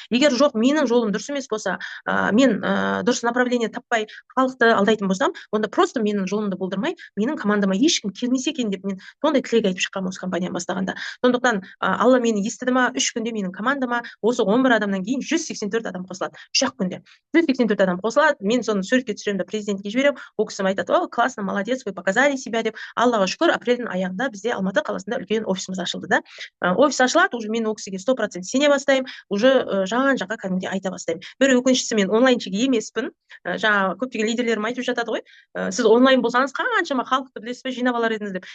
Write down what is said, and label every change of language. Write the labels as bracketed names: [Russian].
[Kazakh] Егер жоқ, менің жолым дұрыс емес болса, мен дұрыс направление таппай халықты алдайтын болсам, онда просто менің жолымды болдырмай, менің командама ешкім келмесе екен деп мен сондай тілек айтып шыққанмын осы компанияны бастағанда. Сондықтан Алла мені естіді ма, 3 күнде менің командама осы 11 адамнан кейін 184 адам қосылады. 3-ақ күнде 184 адам қосылады. Мен соны суретке түсіремін да президентке жіберемін. Ол кісі айтады, [Russian] о, классно, молодец, вы показали себя [Kazakh] деп. Аллаға шүкір, апрельдің аяғында бізде Алматы қаласында үлкен офисіміз ашылды да. Офис ашылады, уже мен ол кісіге 100% сене бастаймын, уже жан-жаққа кәдімгідей айта бастаймын. Бір өкініштісі, мен онлайншіге емеспін. Жаңа көптеген лидерлерім айтып жатады ғой, сіз онлайн болсаңыз қаншама халықты білесіз бе, жинап алар едіңіз деп.